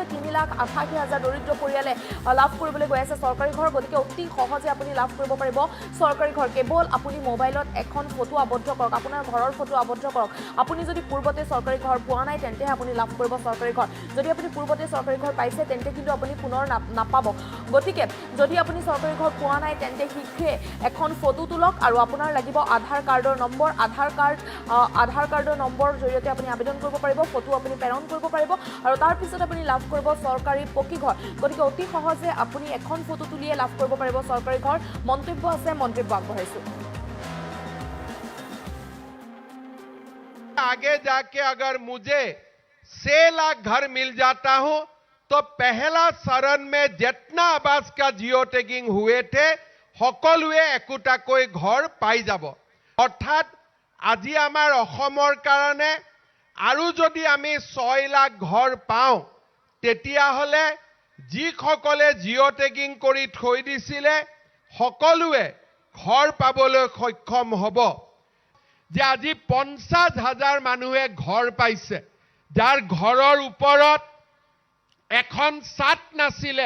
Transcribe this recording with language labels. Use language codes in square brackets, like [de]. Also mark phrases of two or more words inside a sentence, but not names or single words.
[as] 3,88,000 দৰিদ্ৰ পৰিয়ালে লাভ কৰিবলৈ গৈ আছে চৰকাৰী ঘৰ গতিকে অতি সহজে আপুনি লাভ কৰিব পাৰিব চৰকাৰী ঘৰ কেৱল আপুনি মোবাইলত এখন ফটো আবদ্ধ কৰক আপোনাৰ ঘৰৰ ফটো আবদ্ধ কৰক আপুনি যদি পূৰ্বতে চৰকাৰী ঘৰ পোৱা নাই তেন্তে আপুনি লাভ কৰিব চৰকাৰী ঘৰ যদি আপুনি পূৰ্বতে চৰকাৰী ঘৰ পাইছে তেন্তে কিন্তু আপুনি পুনৰ নাপাব গতিকে যদি আপুনি চৰকাৰী ঘৰ পোৱা নাই তেন্তে শীঘ্ৰে এখন ফটো তুলক আৰু আপোনাৰ লাগিব আধাৰ কাৰ্ডৰ নম্বৰ আধাৰ কাৰ্ডৰ নম্বৰৰ জৰিয়তে আপুনি আবেদন কৰিব পাৰিব ফটো আপুনি প্ৰেৰণ কৰিব পাৰিব আৰু তাৰ পিছত আপুনি লাভ কৰিব চৰকাৰী পকি ঘৰ গতিকে অতি সহজে আপুনি এখন ফটো তুলিয়ে লাভ কৰিব পাৰিব চৰকাৰী ঘৰ মন্তব্য আছে মন্তব্য আগবঢ়াইছো [hi] आगे जाके अगर मुझे 6 लाख घर मिल जाता हूं तो पहला चरण में जितना आवास का जियो टैगिंग हुए थे [as] সকলোৱে একোটাকৈ ঘৰ পাই যাব অৰ্থাৎ আজি আমাৰ অসমৰ কাৰণে আৰু যদি আমি 6 লাখ ঘৰ পাওঁ তেতিয়া হলে যিসকলে [en] geo tagging [as] কৰি থৈ দিছিলে সকলোৱে ঘৰ পাবলৈ সক্ষম হ'ব যে আজি 50,000 মানুহে ঘৰ পাইছে, যাৰ ঘৰৰ ওপৰত এখন ছাদ নাছিলে।